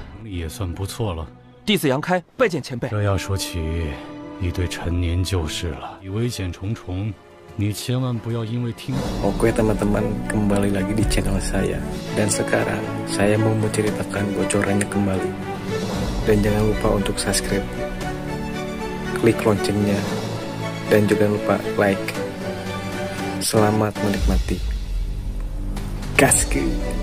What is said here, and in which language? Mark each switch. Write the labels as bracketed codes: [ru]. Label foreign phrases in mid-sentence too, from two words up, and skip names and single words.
[zh] 也算不错了。弟子杨开拜见前辈。这要说起一对陈年旧事了，危险重重，你千万不要因为听。 [id] Oke teman-teman, kembali lagi di channel saya. Dan sekarang saya mau menceritakan bocorannya kembali. Dan jangan lupa untuk subscribe, klik loncengnya, dan jangan lupa like. Selamat menikmati. Gaskeun.